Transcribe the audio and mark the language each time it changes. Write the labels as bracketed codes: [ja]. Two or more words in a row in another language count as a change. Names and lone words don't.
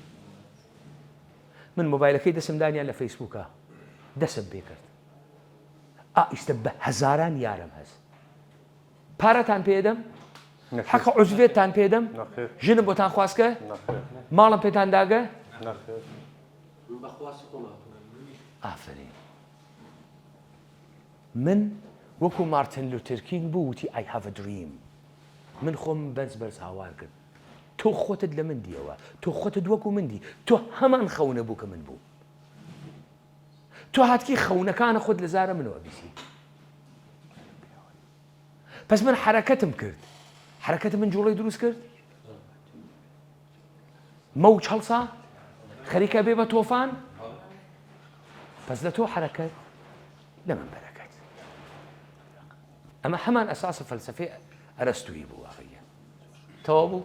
[sdh] من مۆبایلەکەی دەسم دانیان لە فەیسبووکە دەسم پێ کرد ئیستە بە هەزاران یارم هەست پارەتان پێدەم حەقە عوزوێتتان پێدەم ژنم بۆتان خواستکە ماڵم پێتان داگە ئافرین من وەکو مارتن لوتر کینگ بوو وتی [en] I have a dream [sdh] من خۆم بەرز هاوار کرد تۆ خۆتت لە من دیەوە تۆ خۆتت وەکو مندی تۆ هەمان خەونە بوو کە من بوو تۆ هاتکی خەونەکانە خۆت لە زارە منەوە بیسی پس من حرەکەتم کرد حرەکەتم من جوڵەی دروست کرد مەوج هەڵسا خەریکە بێ بە تۆفان پس لە تۆ حرەکەت لە من بەرەکەت ئەمە هەمان ئەساسە فەلسەفەی ئەرەستویی بوو واقعیە تەواو بوو